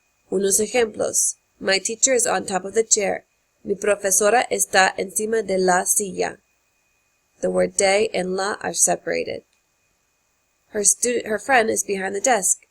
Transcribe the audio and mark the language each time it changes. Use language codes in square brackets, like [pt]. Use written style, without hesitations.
[es] Unos ejemplos. [en] My teacher is on top of the chair. [es] Mi profesora está encima de la silla. [en] The word de and la are separated. Her friend is behind the desk.